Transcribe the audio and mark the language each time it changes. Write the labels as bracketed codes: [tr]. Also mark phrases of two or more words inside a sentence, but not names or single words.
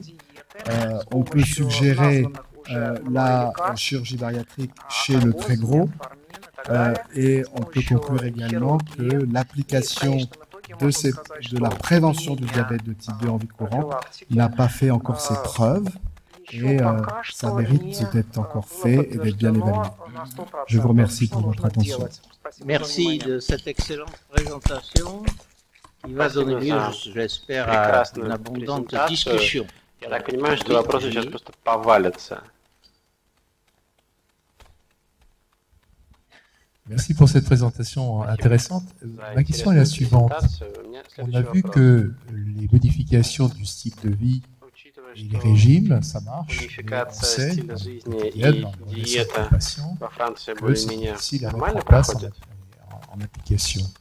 [fr] On peut suggérer la chirurgie bariatrique chez le très gros et on peut conclure également que l'application de la prévention du diabète de type 2 en vie courante n'a pas fait encore ses preuves et ça mérite d'être encore fait et d'être bien évalué. Je vous remercie pour votre attention. Merci de cette excellente présentation qui va donner lieu, j'espère, à une abondante discussion. [ru] Я так понимаю, что вопросы сейчас просто повалятся. [fr] Merci pour cette présentation intéressante. Ma question est la suivante. On a vu que les modifications du style de vie et les régimes, ça marche. On sait, dans les patients, que c'est difficile à mettre en place en application.